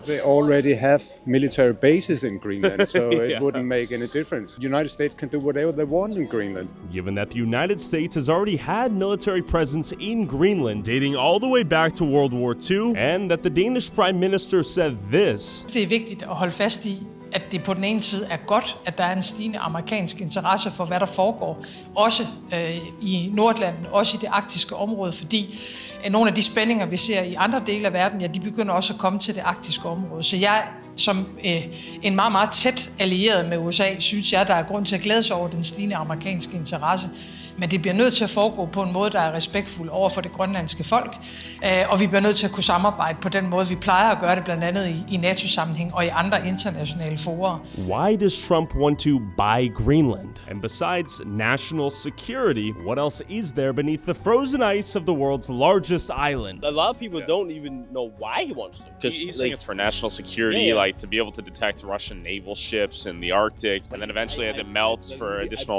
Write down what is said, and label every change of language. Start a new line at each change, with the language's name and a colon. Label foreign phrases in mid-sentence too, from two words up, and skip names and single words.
English: They already have military bases in Greenland, so it wouldn't make any difference. The United States can do whatever they want in Greenland. Given that the United States has already had military presence in Greenland dating all the way back to World War II, and that the Danish Prime Minister said this.
Danish: Det er vigtigt at holde fast i, at det på den ene side er godt, at der er en stigende amerikansk interesse for, hvad der foregår, også i Nordlanden, også i det arktiske område, fordi nogle af de spændinger, vi ser i andre dele af verden, de begynder også at komme til det arktiske område. Så jeg, som en meget, meget tæt allieret med USA, synes jeg, der er grund til at glæde sig over den stigende amerikanske interesse. Men det bliver nødt til at foregå på en måde, der er respektfuld over for det grønlandske folk, og vi bliver nødt til at kunne samarbejde på den måde, vi plejer at gøre det, blandt andet i NATO-sammenhæng og i andre internationale fora.
English: Why does Trump want to buy Greenland? And besides national security, what else is there beneath the frozen ice of the world's largest island? A lot of people don't even know why he wants to. Because he's saying it's for national security, like to be able to detect Russian naval ships in the Arctic, and then eventually as it melts for additional...